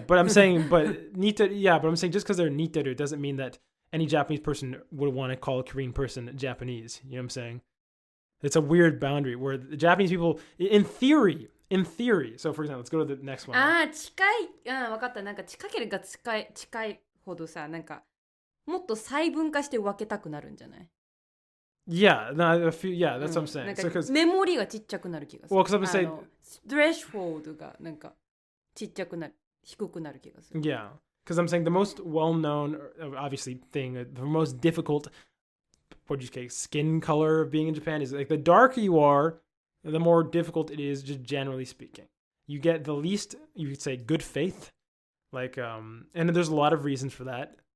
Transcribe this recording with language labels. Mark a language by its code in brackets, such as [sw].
[en] But I'm saying, but I'm saying just because they're niteru doesn't mean that any Japanese person would want to call a Korean person Japanese. You know what I'm saying? It's a weird boundary where the Japanese people, in theory, so for example, let's go to the next one. [ja] 近い。分かった。なんか近ければ近いほどさ、なんかもっと細分化して分けたくなるんじゃない? [en] Yeah, that's what I'm saying. [ja] なんかメモリがちっちゃくなる気がする。 [en] Well, because I'm saying [ja] threshold がなんかちっちゃくなる、低くなる気がする。 [en] Yeah, because I'm saying the most well-known, obviously thing, the most difficult, what you say, skin color of being in Japan is like the darker you are, the more difficult it is, just generally speaking. You get the least, you could say, good faith, like, and there's a lot of reasons for that.